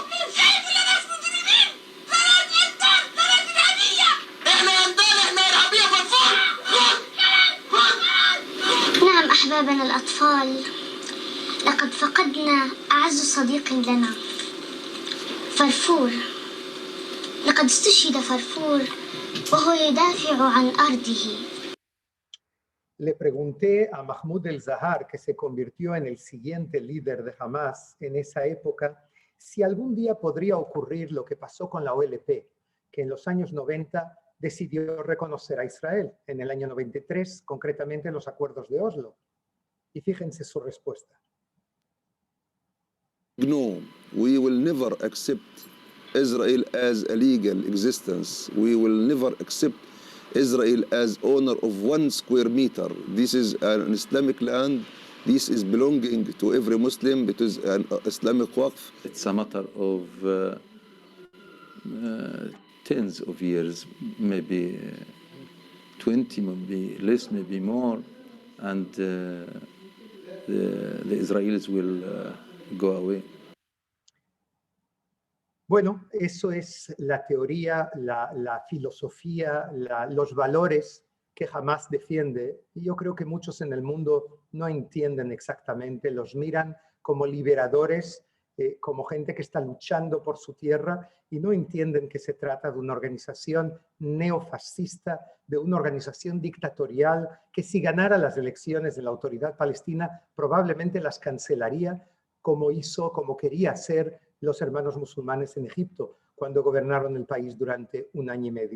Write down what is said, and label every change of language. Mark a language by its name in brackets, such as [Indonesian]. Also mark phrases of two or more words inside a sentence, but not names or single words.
[Arabic] شايف الناس مجرمين، بلد انت بلد ارهابيه، احنا انضال، احنا ارهابيه فرفور. نعم أحبابنا الأطفال، لقد فقدنا أعز صديق لنا، فرفور. لقد استشهد فرفور وهو يدافع عن أرضه. [Spanish] Le pregunté a Mahmoud el-Zahar, que se convirtió en el siguiente líder de Hamas en esa época, si algún día podría ocurrir lo que pasó con la OLP, que en los años 90 decidió reconocer a Israel, en el año 93, concretamente en los acuerdos de Oslo. Y fíjense su respuesta. No, [English] we will never accept Israel as a legal existence. We will never accept Israel as owner of 1 square meter. This is an Islamic land. This is belonging to every Muslim. It is an Islamic waqf. It's a matter of tens of years, maybe 20, maybe less, maybe more, and the Israelis will go away. [Spanish] Bueno, eso es la teoría, la filosofía, los valores que Hamas defiende. Y yo creo que muchos en el mundo no entienden exactamente, los miran como liberadores, como gente que está luchando por su tierra y no entienden que se trata de una organización neofascista, de una organización dictatorial que si ganara las elecciones de la autoridad palestina probablemente las cancelaría como quería hacer los hermanos musulmanes en Egipto cuando gobernaron el país durante 1 año y medio.